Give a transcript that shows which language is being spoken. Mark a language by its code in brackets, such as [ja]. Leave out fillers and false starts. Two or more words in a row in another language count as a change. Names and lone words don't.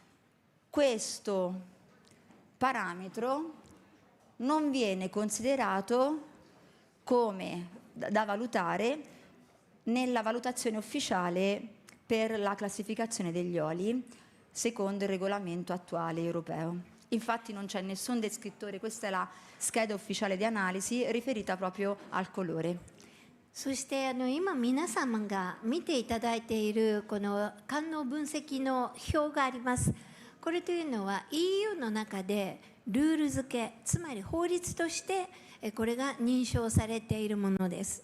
[it] questo parametro non viene considerato come da valutare nella valutazione ufficiale per la classificazione degli oli secondo il regolamento attuale europeo. Infatti non c'è nessun descrittore, questa è la scheda ufficiale di analisi riferita proprio al colore. [ja] そして今皆様が見ていただいているこの官能分析の表があります。これというのは EU の中でルール付け、つまり法律としてこれが認証されているものです。